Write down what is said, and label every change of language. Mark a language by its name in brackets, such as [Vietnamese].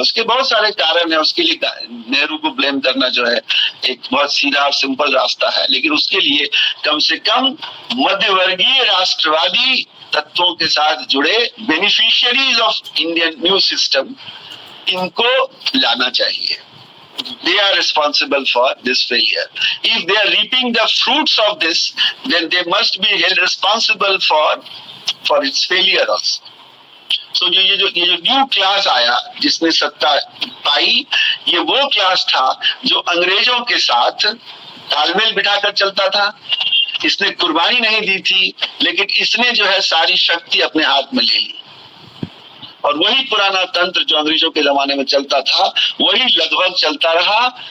[Hindi] उसके बहुत सारे कारण है, उसके लिए नेहरू को ब्लेम करना जो है एक बहुत सीधा और सिंपल रास्ता है, लेकिन उसके लिए कम से कम मध्यवर्गीय राष्ट्रवादी तत्वों के साथ जुड़े [English] beneficiaries of Indian new system, [Hindi] इनको लाना चाहिए। [English] They are responsible for this failure. If they are reaping the fruits of this, then they must be held responsible for its failure also. [Hindi] So ये जो न्यू क्लास आया जिसने सत्ता पाई, ये वो क्लास था जो अंग्रेजों के साथ तालमेल बिठाकर चलता था। इसने कुर्बानी नहीं दी थी, लेकिन इसने जो है सारी शक्ति अपने हाथ में ले ली, और वही पुराना तंत्र जो अंग्रेजों के जमाने में चलता था वही लगभग चलता रहा।